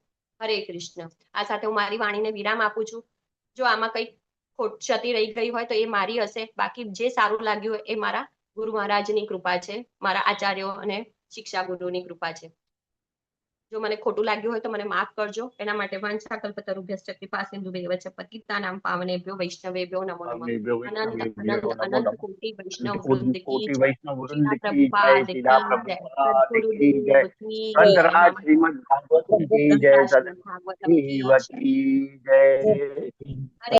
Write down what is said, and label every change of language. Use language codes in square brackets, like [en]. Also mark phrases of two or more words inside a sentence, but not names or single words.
[gu] હરે કૃષ્ણ. આ સાથે હું મારી વાણીને વિરામ આપું છું. જો આમાં કંઈક ખોટ ક્ષતિ રહી ગઈ હોય તો એ મારી હશે, બાકી જે સારું લાગ્યું હોય એ મારા ગુરુ મહારાજની કૃપા છે, મારા આચાર્યો અને શિક્ષા ગુરુની કૃપા છે. જો મને ખોટું લાગ્યું હોય તો મને માફ કરજો. એના માટે [sa] वाञ्छाकल्पतरुभ्यश्च कृपा सिन्धुभ्यैव च पतितानां पावनेभ्यो वैष्णवेभ्यो नमो नमः. [hi] अनंत कोटि वैष्णव वृंद की जय. शिला प्रभुपाद की जय. सद्गुरुदेव की जय. ग्रंथराज श्रीमद भागवत की जय. भागवतम की जय. सद्गुरु की जय. હરે